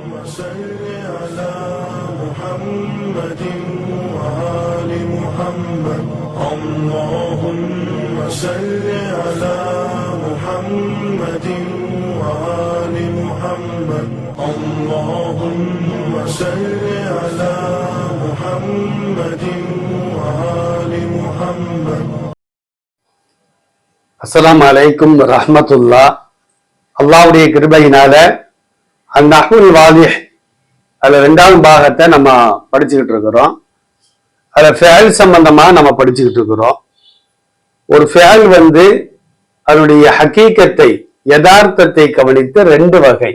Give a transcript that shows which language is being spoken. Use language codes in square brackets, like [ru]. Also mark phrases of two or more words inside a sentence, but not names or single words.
[ar] صل على محمد وآل محمد اللهم صل على محمد وآل محمد اللهم صل على محمد وآل محمد. السلام عليكم رحمة الله. [ta] அல்லாஹ்வுடைய கிருபையினால அந்நஹ்வுல் வாலிஹ் அதுல 2வது பாகத்தை நம்ம படிச்சுக்கிட்டு இருக்கிறோம். அதுல ஃபிஅல் சம்பந்தமா நம்ம படிச்சுக்கிட்டு இருக்கிறோம். ஒரு ஃபிஅல் அதனுடைய ஹகீகத்தை யதார்த்தத்தை கவனித்து 2 வகை.